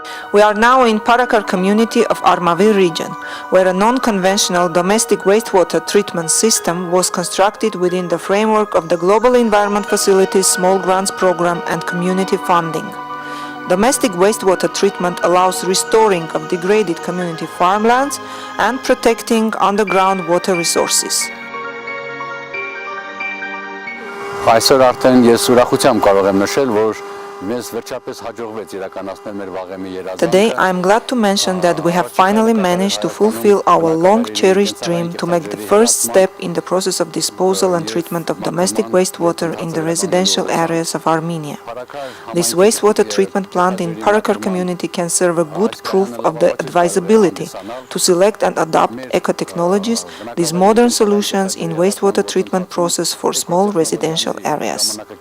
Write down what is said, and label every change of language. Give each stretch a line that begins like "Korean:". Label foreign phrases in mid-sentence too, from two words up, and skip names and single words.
English: We are now in Parakar community of Armavir region, where a non-conventional domestic wastewater treatment system was constructed within the framework of the Global Environment Facilities Small Grants Program and community funding. Domestic wastewater treatment allows restoring of degraded community farmlands and protecting underground water resources.
Armenian: Այսօր արդեն ես ուրախությամբ կարող եմ նշել, որ
English: Today, I am glad to mention that we have finally managed to fulfill our long-cherished dream to make the first step in the process of disposal and treatment of domestic wastewater in the residential areas of Armenia. This wastewater treatment plant in Parakar community can serve a good proof of the advisability to select and adopt eco-technologies, these modern solutions in wastewater treatment process for small residential areas.